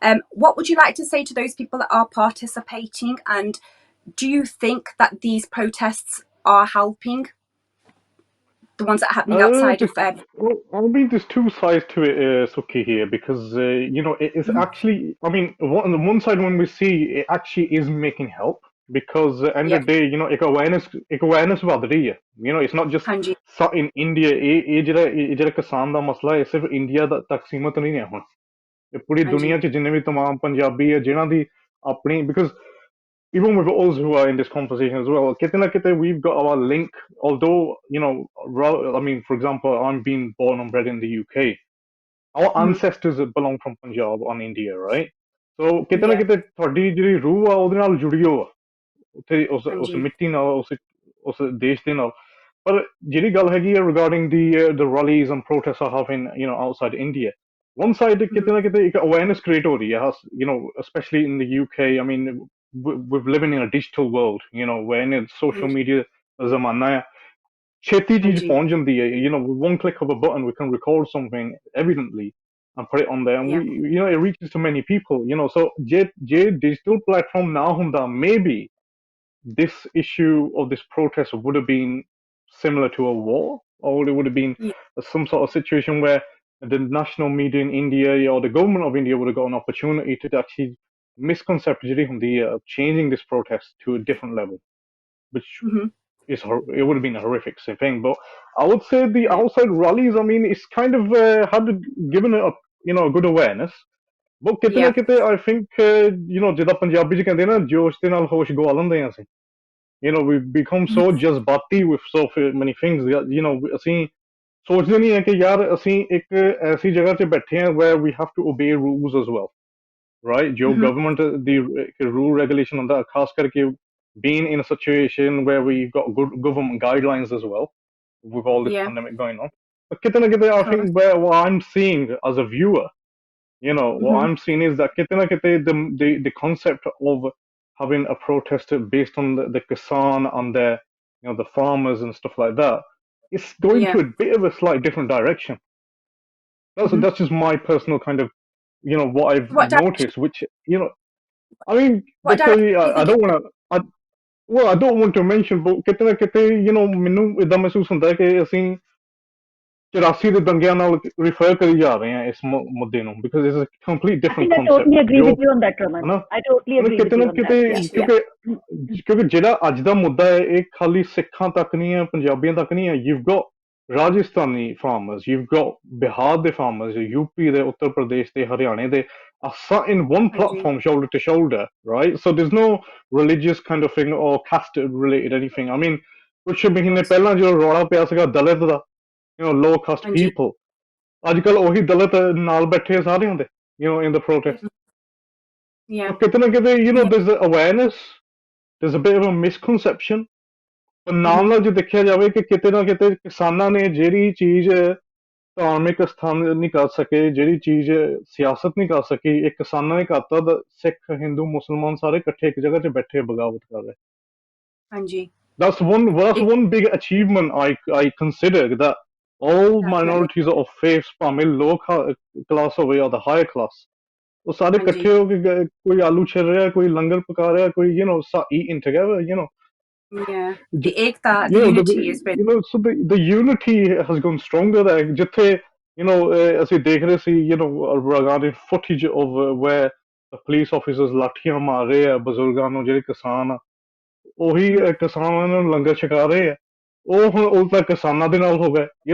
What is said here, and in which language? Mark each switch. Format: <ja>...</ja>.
<en>What would you like to say to those people that are participating? And do you think that these protests are helping, the ones that are happening outside This, of well, I mean, there's two sides to it, Sukhi here, because it is Mhm. actually. I mean, on the one side, when we see it actually is making help, because end Yeah, of the day,</en> <pa>ਇੱਕ awareness ਵੱਧ ਰਹੀ ਹੈ.</pa> <en>It's not just</en> <pa>Hanji,</pa> <en>in India.</en> <pa>ਇਹ ਜਿਹੜਾ ਕਿਸਾਨ ਦਾ ਮਸਲਾ ਹੈ, ਸਿਰਫ ਇੰਡੀਆ ਤੱਕ ਸੀਮਤ ਨਹੀਂ ਹੈ ਹੁਣ. ਇਹ ਪੂਰੀ Hanji. ਦੁਨੀਆ 'ਚ ਜਿੰਨੇ ਵੀ ਤਮਾਮ ਪੰਜਾਬੀ ਹੈ, ਜਿਨ੍ਹਾਂ ਦੀ ਆਪਣੀ,</pa> <en>because even with us who are in this conversation as well,</en> <pa>kite na kite,</pa> <en>we've got our link. Although, I mean, for example, I'm being born and bred in the UK. Our Mhm. ancestors belong from Punjab and India, right?</en> <pa>So, kite na</pa> <en>Yeah,</en> <pa>kite, ਤੁਹਾਡੀ ਜਿਹੜੀ ਰੂਹ ਆ ਉਹਦੇ ਨਾਲ ਜੁੜੀ ਹੋ ਆ, ਉੱਥੇ ਉਸ Hanji. ਮਿੱਟੀ ਨਾਲ, ਉਸ ਦੇਸ਼ ਦੇ ਨਾਲ. ਪਰ ਜਿਹੜੀ ਗੱਲ ਹੈਗੀ ਹੈ</pa> <en>regarding the rallies and protests are happening, outside India. One side, Mhm.</en> <pa>ਕਿਤੇ ਨਾ ਕਿਤੇ ਇੱਕ awareness create ਹੋ ਰਹੀ ਹੈ,</pa> <en>especially in the UK. I mean, we're living in a digital world, where in social</en> <pa>Hanji. media ਜ਼ਮਾਨਾ ਹੈ, ਛੇਤੀ ਚੀਜ਼ Hanji. ਪਹੁੰਚ ਜਾਂਦੀ ਹੈ.</pa> <en>With one click of a button, we can record something evidently and put it on there, and Yeah. it reaches to many people. So</en> <pa>ਜੇ digital platform ਨਾ ਹੁੰਦਾ,</pa> <en>maybe this issue of this protest would have been similar to a war, or it would have been Yeah. some sort of situation where the national media in India or the government of India would have got an opportunity to actually misconcept</en> <pa>ਜਿਹੜੀ ਹੁੰਦੀ ਆ</pa> <en>changing this protest to a different level, which it would have been a horrific thing. But I would say the outside rallies, I mean, it's kind of had given it a good awareness.</en> <pa>But ਕਿਤੇ ਨਾ ਕਿਤੇ</pa> <en>I think</en> <pa>ਜਿੱਦਾਂ ਪੰਜਾਬੀ ਚ ਕਹਿੰਦੇ ਨਾ ਜੋਸ਼ ਦੇ ਨਾਲ ਹੋਸ਼ ਗਵਾ ਲੈਂਦੇ ਆ ਅਸੀਂ.</pa> <en>We've become so jazbati with so many things that,</en> <pa>ਅਸੀਂ ਸੋਚਦੇ ਨਹੀਂ ਹੈ ਕਿ ਯਾਰ ਅਸੀਂ ਇੱਕ ਐਸੀ ਜਗ੍ਹਾ 'ਚ ਬੈਠੇ ਹਾਂ</pa> <en>where we have to obey rules as well, right?</en> <pa>ਜੋ government ਦੀ rule regulation ਹੁੰਦਾ ਖਾਸ ਕਰਕੇ</pa> <en>being in a situation where we've got good government guidelines as well with all this pandemic going on. But</en> <pa>ਕਿਤੇ ਨਾ ਕਿਤੇ</pa> <en>I think what I'm seeing as a viewer, what I'm seeing is that ਕਿਤੇ ਨਾ ਕਿਤੇ the concept of having a protest based on the Kisaan and the farmers and stuff like that, it's going to a bit of a slight different direction. That's just my personal kind of, what I've noticed, which, I mean, because I don't want to, I don't want to mention, but</en> <pa>ਕਿਤੇ ਨਾ ਕਿਤੇ, ਮੈਨੂੰ ਇਦਾਂ ਮਹਿਸੂਸ ਹੁੰਦਾ ਕਿ ਅਸੀਂ 84 ਦੇ ਦੰਗਿਆਂ ਨਾਲ refer ਕਰੀ ਜਾ ਰਹੇ ਹਾਂ ਇਸ ਮੁੱਦੇ ਨੂੰ,</pa> <en>because it's a complete different concept. I totally agree with you on that, Raman. I totally agree with you on that.</en> <pa>ਕਿਉਂਕਿ ਜਿਹੜਾ ਅੱਜ ਦਾ ਮੁੱਦਾ ਹੈ ਇਹ ਖਾਲੀ ਸਿੱਖਾਂ ਤੱਕ ਨਹੀਂ ਹੈ, ਪੰਜਾਬੀਆਂ ਤੱਕ ਨਹੀਂ ਹੈ.</pa> <en>You've got Rajasthani farmers, you've got Bihar ਦੇ farmers, UP ਦੇ, Uttar Pradesh ਦੇ, Haryana ਦੇ, are sat in one platform shoulder to shoulder, right? So there's no religious kind of thing or caste related anything.</en> <pa>I mean, ਕੁਛ ਮਹੀਨੇ ਪਹਿਲਾਂ ਜੋ ਰੌਲਾ ਪਿਆ ਸੀਗਾ ਦਲਿਤ ਦਾ,</pa> <en>low caste people,</en> <pa>ਅੱਜ ਕੱਲ ਉਹੀ ਦਲਿਤ ਨਾਲ ਬੈਠੇ ਸਾਰੇ ਹੁੰਦੇ,</pa> <en>in the protest.</en> <pa>ਕਿਤੇ ਨਾ ਕਿਤੇ,</pa> <en>there's awareness, there's a bit of a misconception.</en> <pa>ਪਰ ਨਾਲ ਜੇ ਦੇਖਿਆ ਜਾਵੇ ਕਿ ਕਿਤੇ ਨਾ ਕਿਤੇ ਕਿਸਾਨਾਂ ਨੇ ਜਿਹੜੀ ਚੀਜ਼ ਧਾਰਮਿਕ ਸਥਾਨ ਨਹੀਂ ਕਰ ਸਕੇ, ਜਿਹੜੀ ਚੀਜ਼ ਸਿਆਸਤ ਨਹੀਂ ਕਰ ਸਕੀ, ਇਹ ਕਿਸਾਨਾਂ ਨੇ ਕਰਤਾ. ਸਿੱਖ, ਹਿੰਦੂ, ਮੁਸਲਮਾਨ ਸਾਰੇ ਇਕੱਠੇ ਇੱਕ ਜਗ੍ਹਾ 'ਚ ਬੈਠੇ ਬਗਾਵਤ ਕਰ ਰਹੇ. ਹਾਂਜੀ.</pa> <en>That's one big achievement I consider, that all minorities of faith,</en> <pa>ਭਾਵੇਂ low class ਹੋਵੇ</pa> <en>or the higher class,</en> <pa>ਉਹ ਸਾਰੇ ਇਕੱਠੇ ਹੋ ਕੇ ਕੋਈ ਆਲੂ ਛਿਲ ਰਿਹਾ, ਕੋਈ ਲੰਗਰ ਪਕਾ ਰਿਹਾ, ਕੋਈ eating</pa> <en>together, Yeah, the ekta, the unity is better. So the unity has gone stronger there.</en> <pa>ਜਿੱਥੇ ਅਸੀਂ ਦੇਖ ਰਹੇ ਸੀ,</pa> <en>regarding footage of where the police officers</en> <pa>ਲਾਠੀਆਂ ਮਾਰ ਰਹੇ ਆ ਬਜ਼ੁਰਗਾਂ ਨੂੰ, ਜਿਹੜੇ ਕਿਸਾਨ ਆ, ਉਹੀ ਕਿਸਾਨਾਂ ਨੂੰ ਲੰਗਰ ਛਕਾ ਰਹੇ ਆ, ਉਹ ਹੁਣ ਉਲਟਾ ਕਿਸਾਨਾਂ ਦੇ ਨਾਲ ਹੋ ਗਏ.</pa>